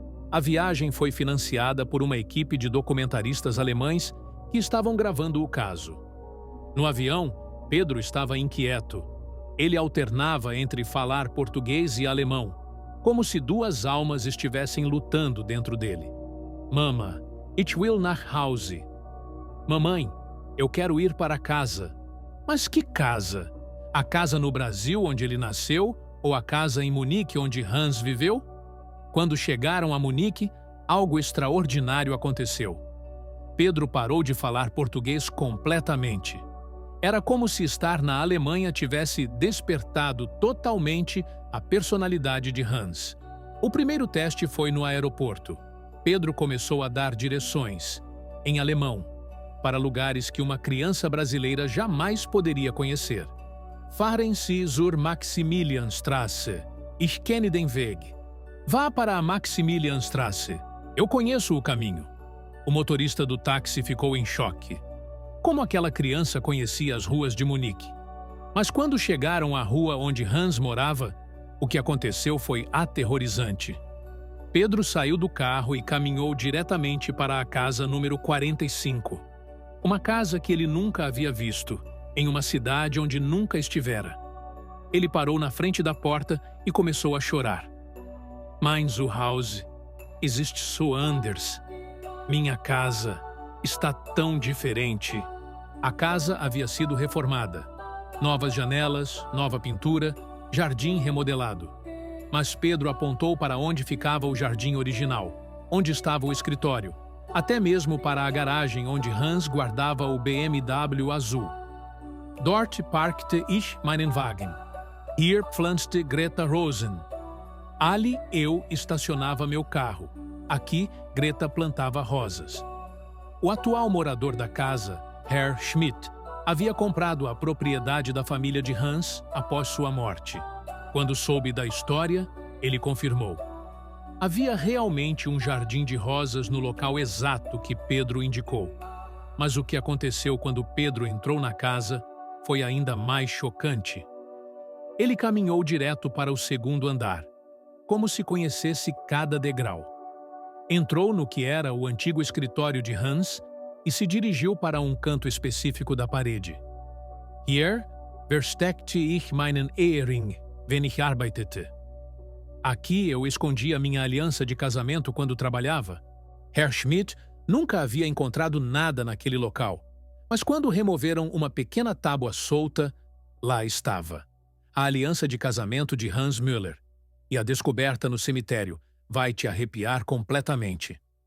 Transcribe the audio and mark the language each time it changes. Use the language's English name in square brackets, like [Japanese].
[Portuguese] A viagem foi financiada por uma equipe de documentaristas alemães que estavam gravando o caso. No avião, Pedro estava inquieto. Ele alternava entre falar português e alemão, como se 2 almas estivessem lutando dentro dele. [German] Mama, ich will nach Hause. [Portuguese] Mamãe, eu quero ir para casa. Mas que casa? A casa no Brasil onde ele nasceu ou a casa em Munique onde Hans viveu? Quando chegaram a Munique, algo extraordinário aconteceu. Pedro parou de falar português completamente. Era como se estar na Alemanha tivesse despertado totalmente a personalidade de Hans. O primeiro teste foi no aeroporto. Pedro começou a dar direções, em alemão, para lugares que uma criança brasileira jamais poderia conhecer. [German] Fahren Sie zur Maximilianstraße. Ich kenne den Weg. [Portuguese] Vá para a Maximilianstraße. Eu conheço o caminho. O motorista do táxi ficou em choque. Como aquela criança conhecia as ruas de Munique? Mas quando chegaram à rua onde Hans morava, o que aconteceu foi aterrorizante. Pedro saiu do carro e caminhou diretamente para a casa número 45. Uma casa que ele nunca havia visto, em uma cidade onde nunca estivera. Ele parou na frente da porta e começou a chorar. [German] Mein Zuhause ist so anders. [Portuguese] Minha casa está tão diferente. A casa havia sido reformada. Novas janelas, nova pintura, jardim remodelado. Mas Pedro apontou para onde ficava o jardim original, onde estava o escritório, até mesmo para a garagem onde Hans guardava o BMW azul. [German] Dort parkte ich meinen Wagen. Hier pflanzte Greta Rosen. [Portuguese] Ali eu estacionava meu carro. Aqui, Greta plantava rosas. O atual morador da casa, Herr Schmidt, havia comprado a propriedade da família de Hans após sua morte. Quando soube da história, ele confirmou. Havia realmente um jardim de rosas no local exato que Pedro indicou. Mas o que aconteceu quando Pedro entrou na casa foi ainda mais chocante. Ele caminhou direto para o 2º andar, como se conhecesse cada degrau. Entrou no que era o antigo escritório de Hans e se dirigiu para um canto específico da parede. [German] Hier versteckte ich meinen Ehering, wenn ich arbeitete. [Portuguese] Aqui eu escondia minha aliança de casamento quando trabalhava. Herr Schmidt nunca havia encontrado nada naquele local, mas quando removeram uma pequena tábua solta, lá estava. A aliança de casamento de Hans Müller. E a descoberta no cemitério vai te arrepiar completamente.